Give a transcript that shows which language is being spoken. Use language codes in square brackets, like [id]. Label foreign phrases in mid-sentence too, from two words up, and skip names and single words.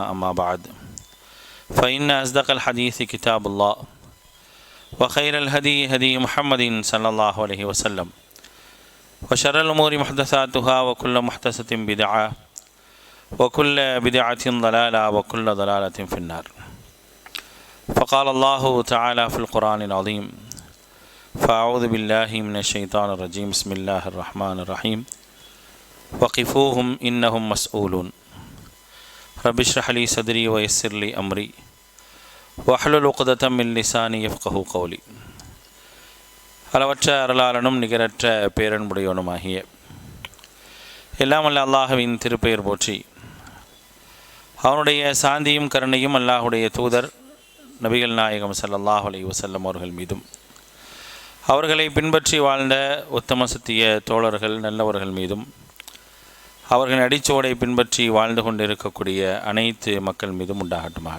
[ar] أما بعد فإن أصدق الحديث كتاب الله وخير الهدي هدي محمد صلى الله عليه وسلم وشر الأمور محدثاتها وكل محدثة بدعة وكل بدعة ضلالة وكل ضلالة في النار. فقال الله تعالى في القرآن العظيم فأعوذ بالله من الشيطان الرجيم بسم الله الرحمن الرحيم وقفوهم إنهم مسؤولون رب اشرح لي صدري ويسر لي أمري واحلل عقدة من لساني يفقهوا قولي. [ta] அளவற்ற அருளாளனும் நிகரற்ற பேரன்புடையவனுமாகிய எல்லாம் வல்ல அல்லாஹ்வின் திருப்பெயர் போற்றி அவனுடைய சாந்தியும் கருணையும் அல்லாஹுடைய தூதர் நபிகள் நாயகம் [ar] صلى الله عليه وسلم [ta] அவர்கள் மீதும் அவர்களை பின்பற்றி வாழ்ந்த உத்தம சத்திய தோழர்கள் நல்லவர்கள் மீதும் அவர்களின் அடிச்சுவடை பின்பற்றி வாழ்ந்து கொண்டிருக்கக்கூடிய அனைத்து மக்கள் மீதும் உண்டாகட்டுமாக.